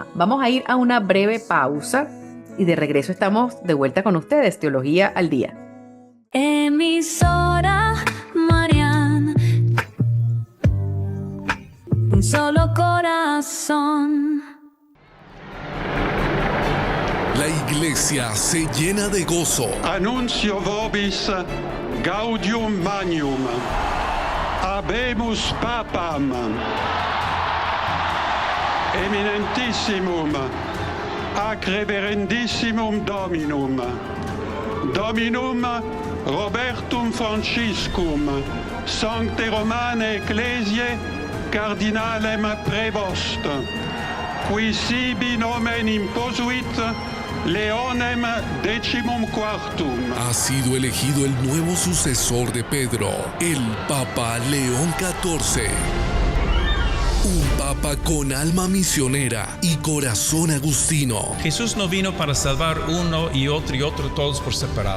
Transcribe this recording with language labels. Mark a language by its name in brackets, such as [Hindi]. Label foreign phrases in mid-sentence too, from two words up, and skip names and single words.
[Spanish] Vamos a ir a una breve pausa y de regreso estamos de vuelta con ustedes, Teología al Día. Emisora Mariana, un solo corazón. La iglesia se llena de gozo. [Latin] Annuncio vobis gaudium magnum. Habemus papam. Eminentissimum ac reverendissimum Dominum. Dominum Robertum Franciscum, Sancte Romane Ecclesiae Cardinalem Prevost, qui sibi nomen imposuit Leonem XIV. [Spanish] Ha sido elegido el nuevo sucesor de Pedro, el Papa León XIV. Un papa con alma misionera y corazón agustino. Jesús no vino para salvar uno y otro, todos por separado.